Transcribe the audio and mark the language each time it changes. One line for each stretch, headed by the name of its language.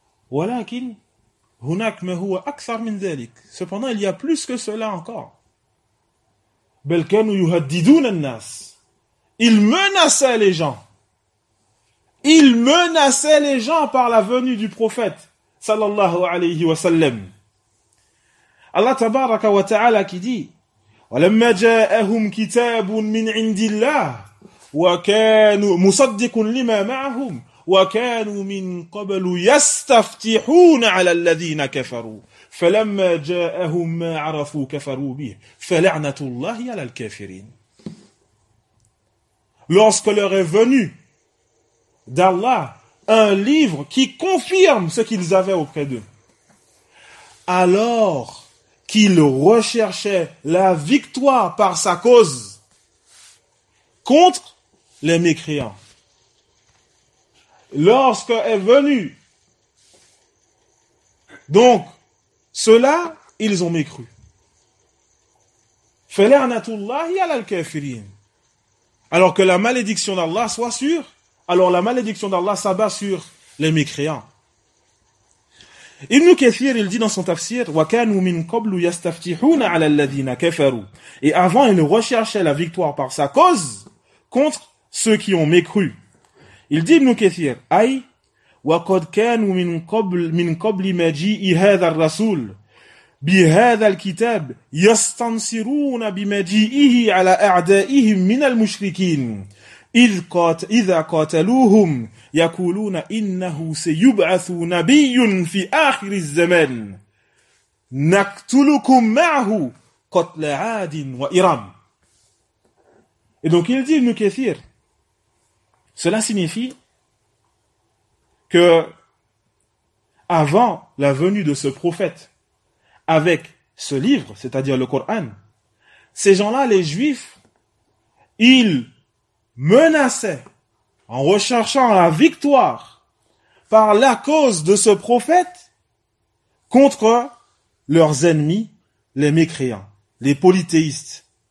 Arabic: Walakin, hunak ma huwa akthar min dhalik.
French: Cependant, il y a plus que cela encore.
Arabic: Bal kanu yuhaddidun an-nas.
French: Ils menaçaient les gens. Ils menaçaient les gens par la venue du prophète sallallahu alayhi wa sallam.
Arabic: Allah tabaraka wa ta'ala
French: qui dit,
Arabic: ولما جاءهم كتاب من عند الله وكانوا مصدق لما معهم وكانوا من قبل يستفتحون على الذين كفروا فلما جاءهم ما عرفوا كفروا به فلعنة الله على الكافرين.
French: Lorsque leur est venu d'Allah un livre qui confirme ce qu'ils avaient auprès d'eux, alors qu'il recherchait la victoire par sa cause contre les mécréants. Lorsque est venu, donc, ceux-là, ils ont mécru.
Arabic: Falanatullahi ala al-kafirin.
French: Alors que la malédiction d'Allah soit sûre, alors la malédiction d'Allah s'abat sur les mécréants.
Arabic: Ibn Kathir,
French: il dit dans son tafsir,
Arabic: وَكَانُوا مِنْ قَبْلُ يَسْتَفْتِحُونَ عَلَى الَّذِينَ كَفَرُوا.
French: Et avant, ils recherchaient la victoire par sa cause contre ceux qui ont mécru. Il dit
Arabic: Ibn Kathir, أي وَقَدْ كَانُوا مِنْ قَبْلِ مَجِيءِ هَذَا الرَّسُولِ بِهَذَا الْكِتَابِ يَسْتَنْصِرُونَ بِمَجِيئِهِ عَلَى أَعْدَائِهِمْ مِنَ الْمُشْرِكِينَ. إذا قاتلوهم يقولون إنه سيبعث نبي في آخر الزمان نقتلكم معه قتل عاد وإرام.
French: Et donc il dit Ibn Kathir, cela signifie que avant la venue de ce prophète avec ce livre, c'est-à-dire le Coran, ces gens-là, les juifs, ils menaçait en recherchant la victoire par la cause de ce prophète contre leurs ennemis, les mécréants, les polythéistes.